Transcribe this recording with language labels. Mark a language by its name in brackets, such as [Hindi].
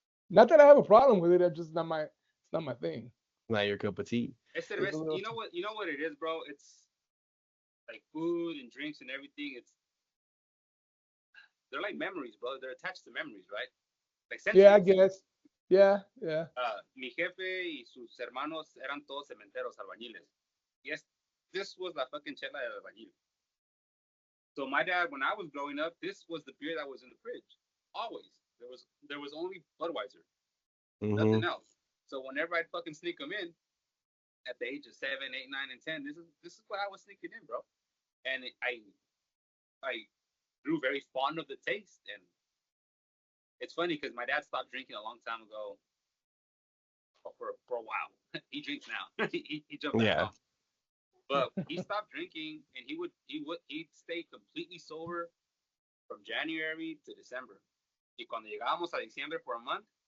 [English] Not that I have a problem with it. It's just not my thing. Not your cup of tea. You know what it is, bro? It's like food and drinks and everything. They're like memories, bro. They're attached to memories, right? Like yeah, I guess. Yeah. [Spanish] Mi jefe y sus hermanos eran todos cementeros, albañiles. [English] Yes, this was [Spanish] la fucking chela del albañil. [English] So my dad, when I was growing up, this was the beer that was in the fridge. Always. There was only Budweiser. Nothing else. So whenever I'd fucking sneak them in, at the age of 7, 8, 9, and 10, this is what I was sneaking in, bro. And I grew very fond of the taste. And it's funny because my dad stopped drinking a long time ago. For a while, he drinks now. he jumped back on. But he stopped drinking, and he'd stay completely sober from January to December. [Spanish] Y cuando llegábamos a diciembre [English] for a month,